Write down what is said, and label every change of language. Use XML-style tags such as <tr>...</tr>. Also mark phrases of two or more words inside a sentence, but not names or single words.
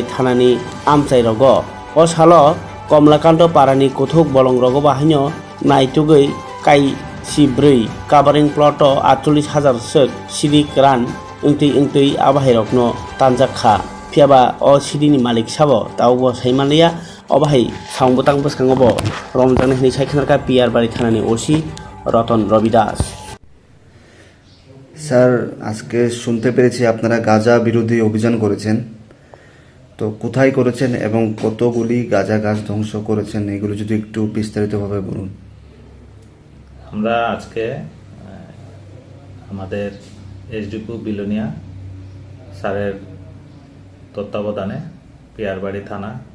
<trp>थानानि आमसाइ रग ओ सालो कमलाकान्त पारानि कुथुक बलं रग बाहायनो नायथुगै काई C4 काभारिं प्लट 48,000 सिरिक रान इंतै आबाहाय रकनो तानजाखा फियाबा ओ सिरिनि मालिक साबो तावबो साइमालिया अबाहाय साउंबतां बसखांबो रमजान हिनि साइखनारका पियारबारि थानानि ओसि रतन रविदास।</trp> <bn>স্যার আজকে শুনতে পেরেছি আপনারা গাঁজা বিরোধী অভিযান করেছেন, তো কোথায় করেছেন এবং কতগুলি গাঁজা গাছ ধ্বংস করেছেন এগুলো যদি একটু বিস্তারিতভাবে বলুন। আমরা আজকে আমাদের এসডিপি বিলোনিয়া স্যারের তত্ত্বাবধানে পিয়ারবাড়ি থানা</bn>